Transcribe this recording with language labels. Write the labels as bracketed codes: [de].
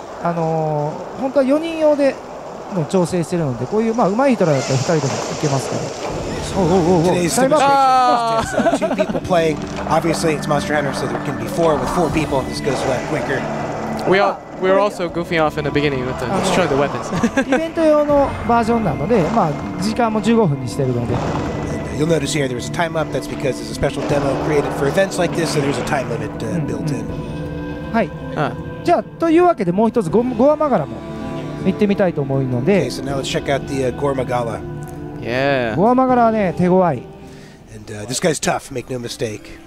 [ja] 本当は4人用での調整してるので、こういう上手い人らだったら2人でもいけますから。 [en] Today's demonstration is 2 people playing. Obviously, it's Monster Hunter, so there can be 4 with 4 people. This goes a lot quicker. We were also goofing off in the beginning with destroy the weapons. [ja] イベント用のバージョンなので、時間も15分にしてるので。 [en] You'll notice here there's a time up. That's because there's a special demo created for events like this, so there's a time limit built in. [ja] はい。じゃあというわけでもう一つゴアマガラも行ってみたいと思うの [en] Okay, [ja] で、 [en] so now let's check out the Gormagala. Yeah. [ja] ゴアマガラはね手強い。 [en] And this guy's tough, make no mistake.